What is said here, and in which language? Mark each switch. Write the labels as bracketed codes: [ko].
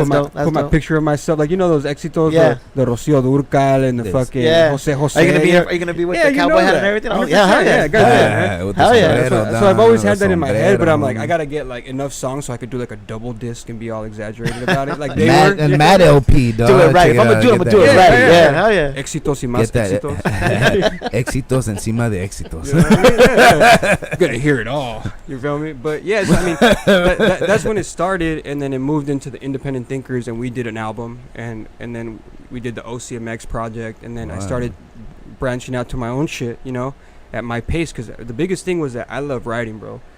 [en] And put my picture of myself, like those Exitos, the Rocio Durcal and the fucking Jose. Are you gonna be with the cowboy hat and everything? Oh, yeah, hell yeah. Hell yeah. So I've always had that in my head, but I'm like, I gotta get like enough songs so I could do like a double disc and be all exaggerated about it. Like they were. And Mad LP, dog. Do it right. If I'm gonna do it, I'm gonna do it right. Yeah, hell yeah. [es] Éxitos y más éxitos. Éxitos encima de éxitos. [en] Gonna hear it all. You feel me? But yeah, I mean, that's when it started, and then it moved into the Independent Thinkers, and we did an album, and then we did the OCMX project, and then I started branching out to my own shit, at my pace, because the biggest thing was that I love writing, bro.